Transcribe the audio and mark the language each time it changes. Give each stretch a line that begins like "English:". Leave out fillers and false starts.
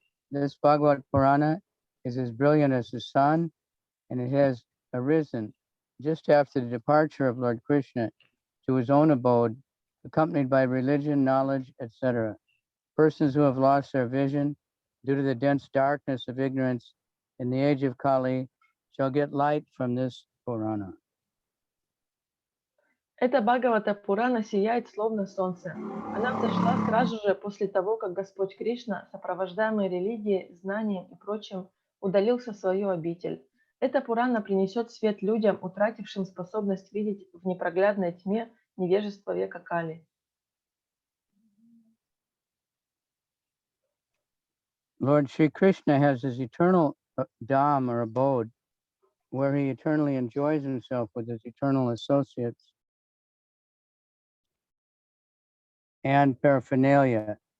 English: This Bhagavad Purana is as brilliant as the sun, and it has arisen just after the departure of Lord Krishna to his own abode, accompanied by religion, knowledge, etc. Persons who have lost their vision due to the dense darkness of ignorance in the age of Kali shall get light from this Purana.
Russian: Эта Бхагавата Пурана сияет словно солнце. Она взошла сразу же после того, как Господь Кришна, сопровождаемый религией, знанием и прочим, удалился в свою обитель. Эта Пурана принесет свет людям, утратившим способность видеть в непроглядной тьме невежества века Кали.
English: Lord Sri Krishna has his eternal dham or abode, where he eternally enjoys himself with his eternal associates and paraphernalia.